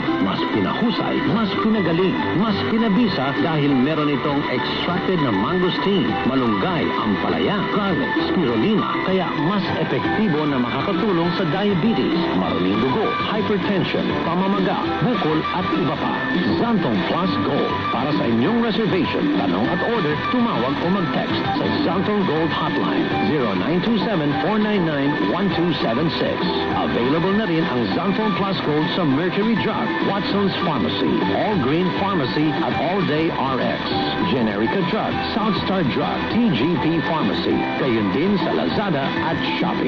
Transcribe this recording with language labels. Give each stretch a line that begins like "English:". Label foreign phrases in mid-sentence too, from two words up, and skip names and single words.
Filipino: Mas pinahusay, mas pinagaling, mas pinabisa dahil meron itong extracted na mangosteen, malunggay, ampalaya, garlic, spirulina. Kaya mas epektibo na makakatulong sa diabetes, maraming dugo, hypertension, pamamaga, bukol at iba pa. Santon Plus Gold. Para sa inyong reservation, tanong at order, tumawag o mag-text sa Santon Gold Hotline 0927-499-1276. Available na rin ang Santon Plus Gold sa Mercury Drug, Watson's Pharmacy, All Green Pharmacy at All Day RX, Generica Drug, Southstar Drug, TGP Pharmacy, gayon din sa Lazada at Shopee.